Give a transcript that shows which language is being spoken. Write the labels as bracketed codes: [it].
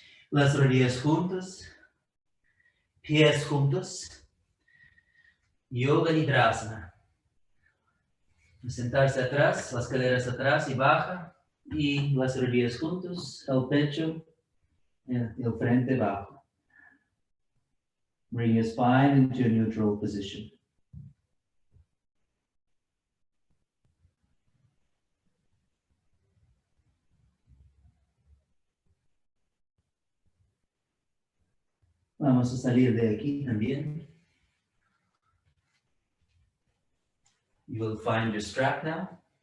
[es] Las rodillas juntas, pies juntos. Yoga Nidrasana. Sentarse atrás, las caderas atrás y baja. Y las rodillas juntos, el pecho, el frente bajo. [en] Bring your spine into a neutral position. [es] Vamos a salir de aquí también. [en] You will find your strap now.